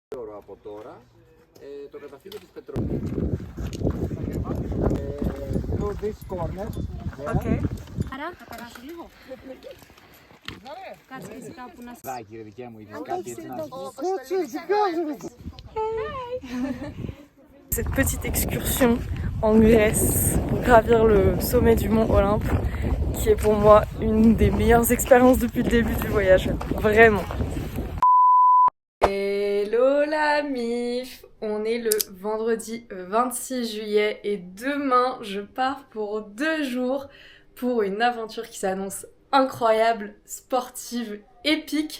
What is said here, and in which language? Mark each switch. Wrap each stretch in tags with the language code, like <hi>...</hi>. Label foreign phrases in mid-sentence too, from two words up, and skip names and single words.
<el>από τώρα το καταφύγιο της Πετροπόλης.</el> <en>Through this corner.</en> <el>Okay. Άρα θα περάσω λίγο. Κάτσε και εσύ κάπου να... Δάκι ρε δικιά μου, είδες κάτι έτσι να...</el> <fr>Cette petite excursion en Grèce pour gravir le sommet du mont Olympe qui est pour moi une des meilleures expériences depuis le début du voyage, vraiment. Hello la mif, on est le vendredi 26 juillet et demain je pars pour 2 jours pour une aventure qui s'annonce incroyable, sportive, épique.</fr>